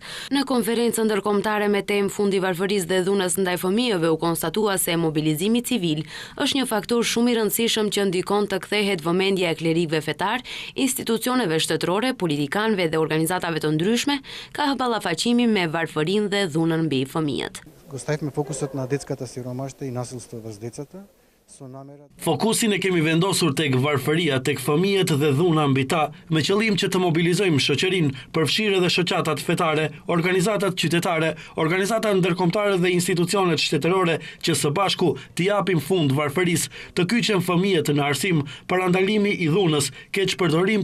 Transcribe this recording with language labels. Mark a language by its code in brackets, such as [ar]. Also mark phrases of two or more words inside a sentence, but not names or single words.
[sq] Në konferencën ndërkombëtare me temë fundi varfërisë dhe dhunës ndaj fëmijëve u konstatua se mobilizimi civil është një faktor shumë i rëndësishëm që ndikon të kthehet vëmendja e klerikëve fetar, institucioneve shtetërore, politikanëve dhe organizatave të ndryshme ka ballafaqimi me varfërinë dhe dhunën mbi fëmijët. [bg] Оставихме фокусът на детската сиромашта и насилството върху децата. [sq] Fokusin e kemi vendosur tek varfëria, tek fëmijët dhe dhuna mbi ta, me qëllim që të mobilizojmë shoqërinë, përfshirë edhe shoqatat fetare, organizatat qytetare, organizatat ndërkombëtare dhe institucionet shtetërore që së bashku t'i japim fund varfërisë, të kyçen fëmijët në arsim, parandalimi i dhunës, keqpërdorim